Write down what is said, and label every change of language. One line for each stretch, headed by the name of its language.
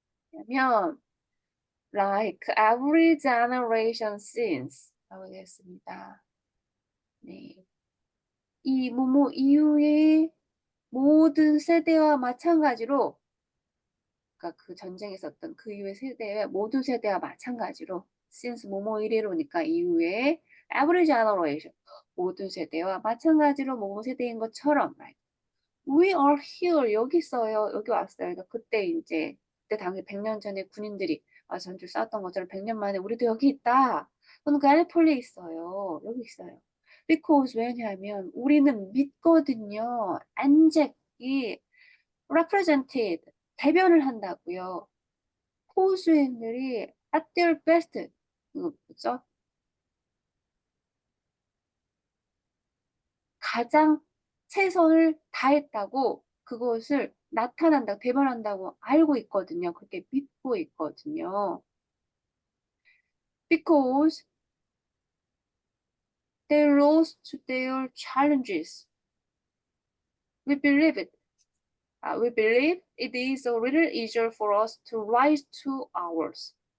Korean: 그러면
English: like every generation since
Korean: 라고 했습니다. 네. 이 뭐뭐 이후의 모든 세대와 마찬가지로 그러니까 그 전쟁에 있었던 그 이후의 세대의 모든 세대와 마찬가지로 since 뭐뭐 이래로니까 이후에
English: every generation
Korean: 모든 세대와 마찬가지로 뭐뭐 세대인 것처럼
English: we are here
Korean: 여기 있어요 여기 왔어요 그러니까 그때 이제 그때 당시 100년 전에 군인들이 전투 싸웠던 것처럼 100년 만에 우리도 여기 있다 저는 캘리포니아에 있어요 여기 있어요 because 왜냐하면 우리는 믿거든요 안잭이 represented 대변을 한다고요. 호주인들이
English: at their best
Korean: 뭐죠? 가장 최선을 다했다고 그것을 나타난다, 대변한다고 알고 있거든요. 그렇게 믿고 있거든요.
English: Because they rose to their challenges. We believe it. We believe it is a little easier for us to rise to ours.